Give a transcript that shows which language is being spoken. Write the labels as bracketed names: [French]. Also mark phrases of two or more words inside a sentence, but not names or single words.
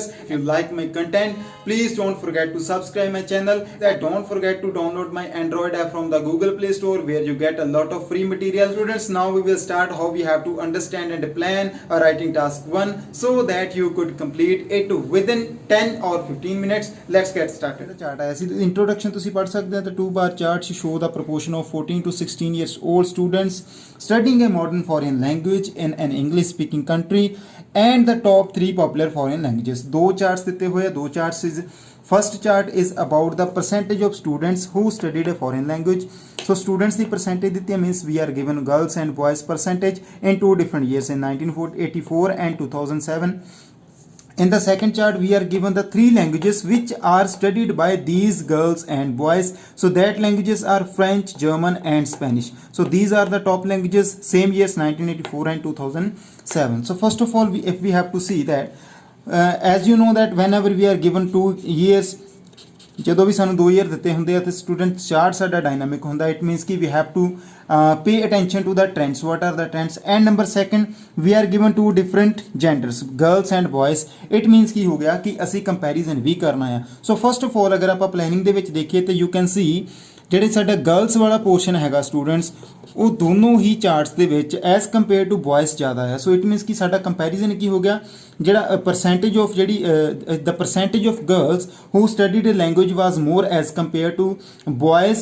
[English] If you like my content, please don't forget to subscribe my channel, and don't forget to download my Android app from the Google Play Store where you get a lot of free material. Students, now we will start how we have to understand and plan a writing task 1 so that you could complete it within 10 or 15 minutes. Let's get started. [Punjabi] Chart ਆਇਆ ਸੀ introduction ਤੁਸੀਂ ਪੜ੍ਹ ਸਕਦੇ ਹੋ। [English] The 2 bar chart show the proportion of 14 to 16 years old students studying a modern foreign language in an English speaking country and the top 3 popular foreign languages. [Punjabi] ਦੋ charts ਦਿੱਤੇ ਹੋਏ ਆ। [English] ਦੋ charts is first chart is about the percentage of students who studied a foreign language. So students the percentage [Punjabi] ਦਿੱਤੀ ਹੈ, [English] means we are given girls and boys percentage in two different years, in 1984 and 2007. In the second chart we are given the 3 languages which are studied by these girls and boys. So that languages are French, German and Spanish. So these are the top languages, same years 1984 and 2007. So first of all if we have to see that as you know that whenever we are given 2 years, [Punjabi] ਜਦੋਂ ਵੀ ਸਾਨੂੰ 2 ਈਅਰ ਦਿੱਤੇ ਹੁੰਦੇ ਆ ਤੇ [English] student chart [Punjabi] ਸਾਡਾ ਡਾਇਨਾਮਿਕ ਹੁੰਦਾ। [English] it means ਕਿ we have to pay attention to the trends. What are the trends? And number second, we are given 2 different genders, girls and boys. It means [Punjabi] ਕੀ ਹੋ ਗਿਆ ਕਿ ਅਸੀਂ ਕੰਪੈਰੀਜ਼ਨ ਵੀ ਕਰਨਾ ਆ। [English] so first of all [Punjabi] ਅਗਰ ਆਪਾਂ ਪਲੈਨਿੰਗ ਦੇ ਵਿੱਚ ਦੇਖੀਏ ਤੇ [English] you can see [Punjabi] ਜਿਹੜੇ ਸਾਡਾ ਗਰਲਸ ਵਾਲਾ ਪੋਰਸ਼ਨ ਹੈਗਾ ਸਟੂਡੈਂਟਸ, ਉਹ ਦੋਨੋਂ ਹੀ ਚਾਰਟਸ ਦੇ ਵਿੱਚ [English] as compare to boys [Punjabi] ਜ਼ਿਆਦਾ ਆ। [English] so it means [Punjabi] ਕਿ ਸਾਡਾ ਕੰਪੈਰੀਜ਼ਨ ਕੀ ਹੋ ਗਿਆ, ਜਿਹੜਾ [English] percentage of ਜਿਹੜੀ the percentage of girls who studied language was more as compare to boys.